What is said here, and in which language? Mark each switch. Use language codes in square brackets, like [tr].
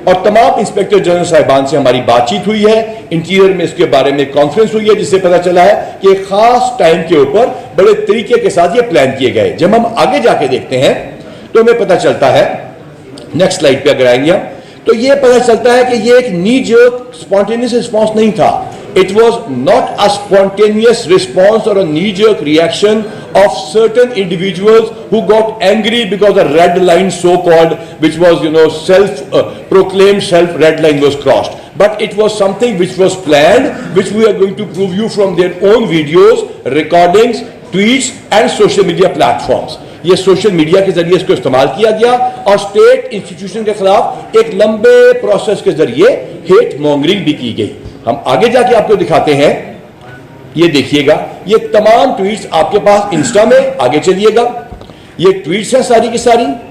[hi] और तमाम inspector general साहिबान से हमारी बातचीत हुई है, इंटीरियर में इसके बारे में कॉन्फ्रेंस हुई है, जिससे पता चला है कि एक खास टाइम के ऊपर बड़े तरीके के साथ ये प्लान किए गए। जब हम आगे जाके देखते हैं तो हमें पता चलता है, नेक्स्ट स्लाइड पे अगर आएंगे हम, तो ये पता चलता है कि ये एक [en] knee jerk spontaneous response [hi] नहीं था। [en] It was not a spontaneous response or a knee-jerk reaction of certain individuals who got angry because a red line, so-called, which was, self-proclaimed self-red line was crossed. But it was something which was planned, which we are going to prove you from their own videos, recordings, tweets and social media platforms. [hi] ये social media के जरिए इसको इस्तेमाल किया गया, और state institution के खिलाफ एक लंबे प्रोसेस के जरिए हेट मॉन्गरिंग भी की गई। हम आगे जाके आपको दिखाते हैं। ये देखिएगा, ये तमाम ट्वीट्स आपके पास इंस्टा में, आगे चलिएगा, ये ट्वीट्स हैं सारी की सारी।